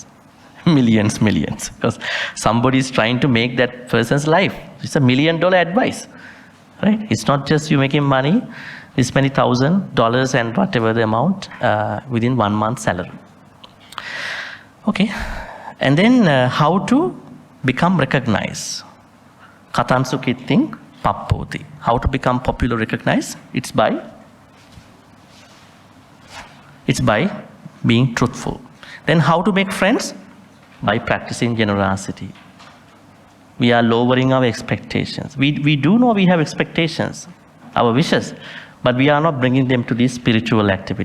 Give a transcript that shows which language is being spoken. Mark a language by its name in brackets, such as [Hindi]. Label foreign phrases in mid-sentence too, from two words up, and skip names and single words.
[English] Millions, because somebody is trying to make that person's life. It's $1 million advice, right? It's not just you making money, it's many $1,000 and whatever the amount within 1 month's salary. Okay, and then how to become recognized. [Pali] Katansu kitting pappoti. [English] How to become popular recognized? It's by being truthful. Then how to make friends? By practicing generosity. We are lowering our expectations. We do know we have expectations, our wishes, but we are not bringing them to this spiritual activity.